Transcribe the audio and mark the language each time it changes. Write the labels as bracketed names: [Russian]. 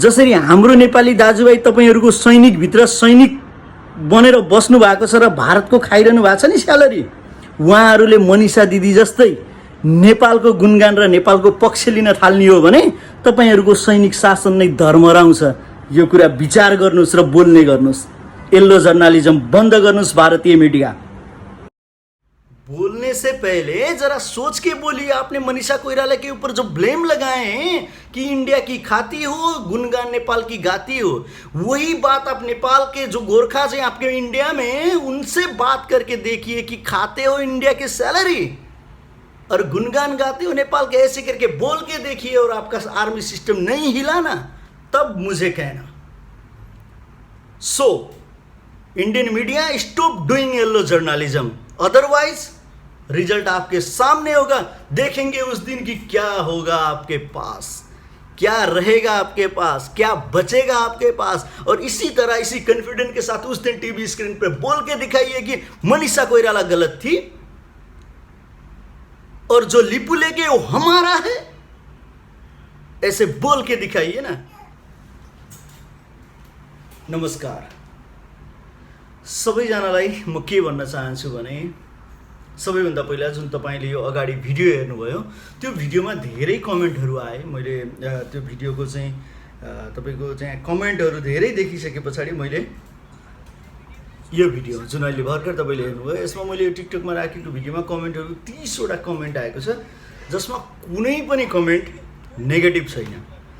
[Nepali] जसरी हाम्रो नेपाली दाजुभाइ तपाईहरुको सैनिक भित्र सैनिक बनेर बस्नु भएको छ र भारतको खाइरहनु भएको छ नि स्यालेरी, उहाँहरूले मनिषा दिदी जस्तै नेपालको गुणगान र नेपालको पक्ष लिन थाल्ने हो भने तपाईहरुको सैनिक शासन नै धर्मराउँछ। यो कुरा विचार गर्नुस् र बोल्ने गर्नुस्। येल्लो जर्नलिज्म बंद गर्नुस्। [Hindi] भारतीय मीडिया बोलने से पहले जरा सोच के बोलिए। आपने मनीषा कोइराला के ऊपर जो ब्लेम लगाए हैं कि इंडिया की खाती हो, गुणगान नेपाल की गाती हो, वही बात आप नेपाल के जो गोरखा हैं आपके इंडिया में, उनसे बात करके देखिए कि खाते हो इंडिया की सैलरी और गुणगान गाते हो नेपाल के, ऐसे करके बोल के देखिए और आपका आर्मी सिस्टम नहीं हिला ना, तब मुझे कहना। [English] so Indian media stop doing yellow journalism, otherwise result [Hindi] आपके सामने होगा। देखेंगे उस दिन की क्या होगा आपके पास, क्या रहेगा आपके पास, क्या बचेगा आपके पास। और इसी तरह इसी कॉन्फिडेंस के साथ उस दिन टीवी स्क्रीन पर बोल के दिखाइए कि मनीषा कोइराला गलत थी और जो लिपू लेके वो हमारा है, ऐसे बोल के दिखाइए ना। [Nepali] नमस्कार सबैजनालाई म के भन्न चाहन्छु भने, सबैभन्दा पहिला जुन तपाईले यो अगाडि भिडियो हेर्नुभयो त्यो भिडियोमा धेरै कमेन्टहरू आए। मैले त्यो भिडियोको चाहिँ तपाईको चाहिँ कमेन्टहरू धेरै देखिसके पछाडि मैले यो भिडियो जुन अहिले भर्खर तपाईले हेर्नुभयो, यसमा मैले यो टिकटकमा राखेको भिडियोमा कमेन्टहरू 30 वटा कमेन्ट आएको छ, जसमा कुनै पनि कमेन्ट नेगेटिभ छैन।